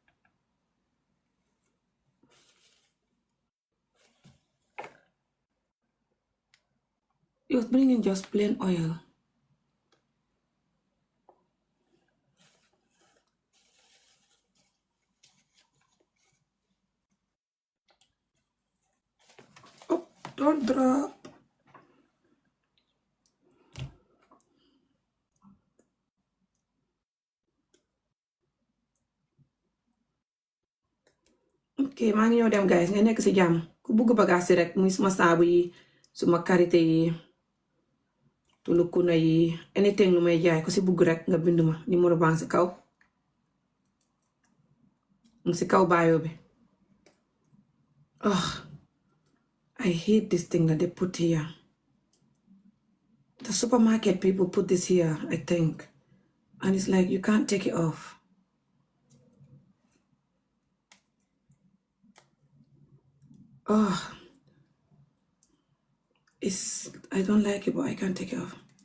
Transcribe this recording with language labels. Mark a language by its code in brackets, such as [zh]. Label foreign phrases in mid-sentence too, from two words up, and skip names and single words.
[en] It was bringing just plain oil. Oh, don't drop. [wo] Ok, maa ngi ñëw dem guys, nga nekk ci jàmm. Ku bugg bagaas yi rek muy suma saabu yi, suma karité yi, tulukuna yi, anything lu may jaay ku ci bugg rek nga bind ma. Numéro baa ngi ci kaw. Mu ci kaw bio bi. [en] Oh, I hate this thing that they put here. The supermarket people put this here, I think. And it's like you can't take it off. Oh, I don't like it, but I can't take it off.